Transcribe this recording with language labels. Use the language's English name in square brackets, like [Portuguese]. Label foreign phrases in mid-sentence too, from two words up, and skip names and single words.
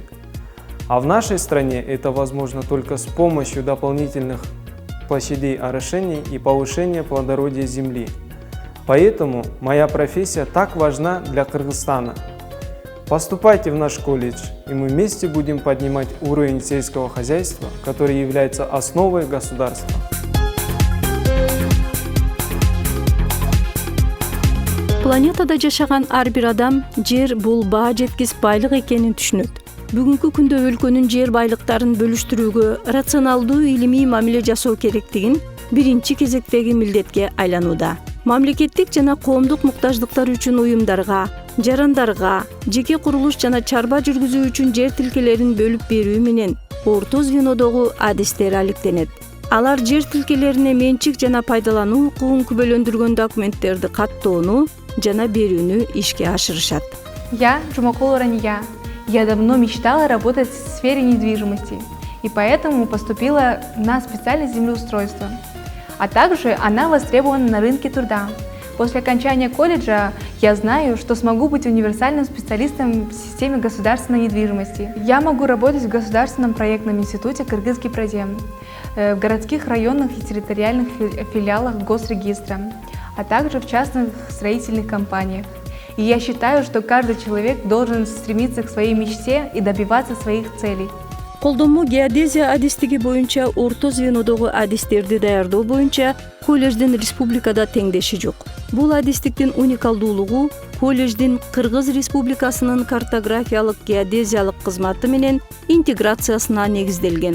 [Russian] А в нашей стране это возможно только с помощью дополнительных площадей орошения и повышения плодородия земли. Поэтому моя профессия так важна для Кыргызстана. Поступайте в наш колледж, и мы вместе будем поднимать уровень сельского хозяйства, который является основой государства. [Kyrgyz] Планетада жашаган ар бир адам жер бул баа жеткис байлык экенин түшүнөт. Бүгүнкү күндө өлкөнүн жер байлыктарын бөлүштүрүүгө рационалдуу илимий мамиле жасоо керектигин биринчи кезектеги милдетке айланууда. Мамлекеттик жана коомдук муктаждыктар үчүн уюмдарга, жарандарга, жеке курулуш жана чарба жүргүзүү үчүн жер тилкелерин бөлүп берүү менен орто звенодогу адистер алектенет. Алар жер тилкелерине менчик жана пайдалануу укугун күбөлөндүргөн документтерди каттоону жана берүүнү ишке ашырышат. [Russian] Я Жумакулова Рания. Я давно мечтала работать в сфере недвижимости, и поэтому поступила на специальность землеустройства. А также она востребована на рынке труда. После окончания колледжа я знаю, что смогу быть универсальным специалистом в системе государственной недвижимости. Я могу работать в Государственном проектном институте «Кыргызский продем», в городских, районных и территориальных филиалах Госрегистра, а также в частных строительных компаниях. И я считаю, что каждый человек должен стремиться к своей мечте и добиваться своих целей. [Kyrgyz] Колдонмо геодезия адистиги боюнча орто звенодогу адистерди даярдоо боюнча колледждин республикада теңдеши жок. Бул адистиктин уникалдуулугу колледждин Кыргыз Республикасынын картографиялык геодезиялык кызматы менен интеграциясына негизделген.